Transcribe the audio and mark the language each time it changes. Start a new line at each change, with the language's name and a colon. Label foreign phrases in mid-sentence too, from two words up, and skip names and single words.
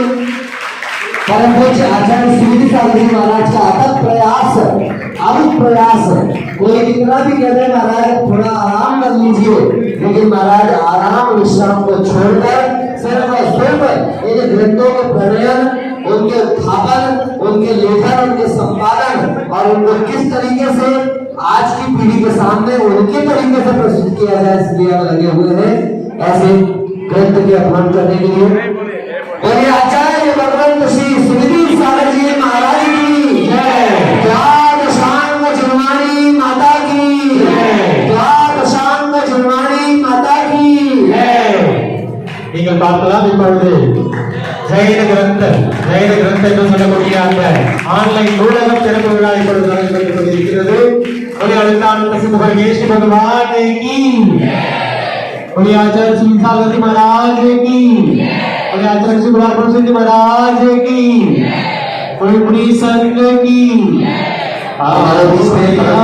Hindi: परम पूज्य आचार्य सुधीर सागर जी महाराज का अथक प्रयास कोई कितना भी कहते हैं महाराज थोड़ा आराम कर लीजिए, लेकिन महाराज आराम विश्राम को छोड़कर सिर्फ इन ग्रंथों के प्रणयन, उनके उत्थापन, उनके लेखन, उनके संपादन और उनको किस तरीके से आज की पीढ़ी के सामने उनके तरीके से प्रस्तुत किया जाए, इसलिए हम लगे हुए हैं ऐसे ग्रंथ के अपलोड करने के लिए। बोलिए आचार्य भगवंत श्री सुधीर सागर जी महाराज की जय। दशांग जुर्मानी माता की जय। दशांग जुर्मानी माता की जय।
Tamil: நீங்கள் பார்க்கலாம் இப்பொழுது ஜெயின கிரந்த என்று சொல்லக்கூடிய அந்த ஆன்லைன் நூலகம் திறப்பு விழா இப்பொழுது நடைபெற்றுக் கொண்டிருக்கிறது.
Hindi: प्रसिद्ध परमेश्वर भगवान की, आचार्य श्री सागर जी महाराज की, आचार्य श्री गुलाबपुर जी महाराज की, पुरी संघ की। हमारे बीच में